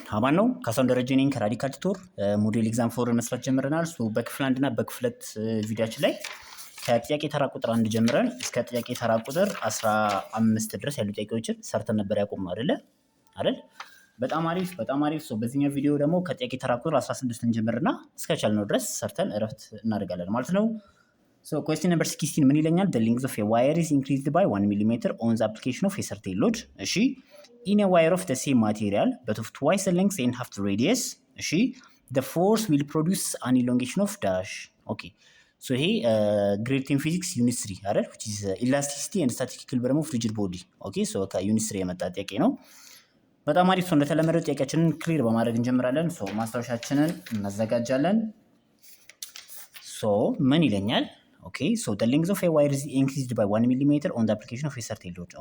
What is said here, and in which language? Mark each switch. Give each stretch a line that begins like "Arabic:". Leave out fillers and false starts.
Amharic: አማን ነው። ካሳሁን ደረጀ ነኝ ከራዲካል ቱቶር ሞዴል ኤግዛም ፎርን መስራት ጀምረናል። በክፍል 1 እና በክፍል 2 ቪዲዮአችን ላይ ከጥያቄ ተራ ቁጥር 1 ጀምረን እስከ ጥያቄ ተራ ቁጥር 15 ድረስ ያሉ ጥያቄዎችን ሰርተን ነበር ያቆምነው አይደል? በጣም አሪፍ በጣም አሪፍ። በዚህኛው ቪዲዮ ደግሞ ከጥያቄ ተራ ቁጥር 16 እንጀምርና እስከቻልነው ድረስ ሰርተን እረፍት እናደርጋለን ማለት ነው።
English: question number 16
Amharic: ምን ይለኛል?
English: the length of a wire is increased by 1 mm on the application of a certain load. እሺ in a wire of the same material but of twice the length and half the radius. እሺ the force will produce an elongation of dash. okay so ይሄ grade 10 physics unit 3 አይደል? which is elasticity and static equilibrium of rigid body.
Amharic: okay so ከዩኒት 3 የመጣ ጥያቄ ነው። በጣም አሪፍ። እንደተለመደው ጥያቄያችንን ክሊር በማድረግ እንጀምራለን። ማስታወሻችንን እናዘጋጃለን። ምን ይለኛል?
English: okay so the length of a wire is increased by 1 mm on the application of a certain load.